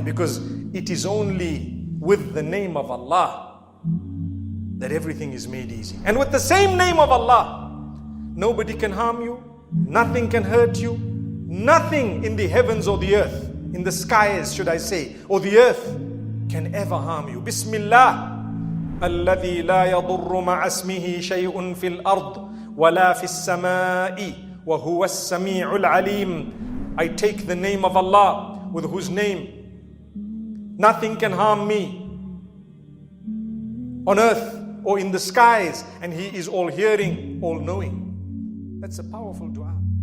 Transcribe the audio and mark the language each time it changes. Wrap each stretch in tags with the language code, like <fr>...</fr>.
<en>Because it is only with the name of Allah that everything is made easy. And with the same name of Allah, nobody can harm you, nothing can hurt you, nothing in the heavens or the earth, in the skies should I say, or the earth can ever harm you. Bismillah.</en> <ar>الذي لا يضر مع اسمه شيء في الأرض ولا في السماء وهو السميع العليم.</ar> <en>I take the name of Allah, with whose name nothing can harm me on earth or in the skies, and He is all hearing, all knowing. That's a powerful dua.</en>